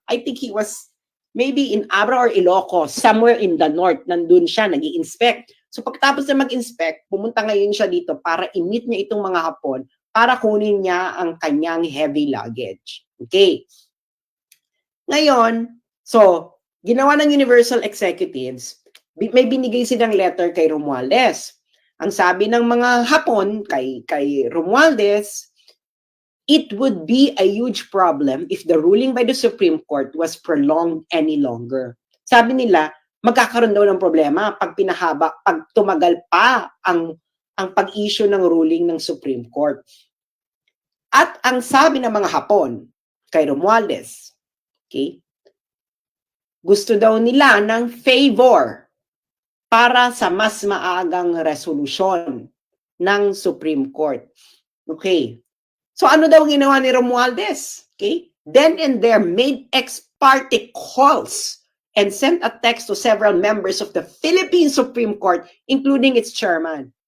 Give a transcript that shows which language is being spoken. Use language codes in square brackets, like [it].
[en] I think he was maybe in Abra or Ilocos, somewhere in the north, [tl] nandun siya, nag-i-inspect. So pagkatapos na mag-inspect, pumunta ngayon siya dito para i-meet niya itong mga Hapon para kunin niya ang kanyang heavy luggage. Okay. Ngayon, so, ginawa ng Universal Executives, may binigay silang letter kay Romualdez. Ang sabi ng mga Hapon kay Romualdez, [en] it would be a huge problem if the ruling by the Supreme Court was prolonged any longer. [tl] Sabi nila, magkakaroon daw ng problema pag tumagal pa ang pag-issue ng ruling ng Supreme Court. At ang sabi ng mga Hapon kay Romualdez, okay, gusto daw nila ng favor para sa mas maagang resolusyon ng Supreme Court. Okay. So ano daw ginawa ni Romualdez? Okay? [en] Then and there made ex parte calls and sent a text to several members of the Philippine Supreme Court, including its chairman.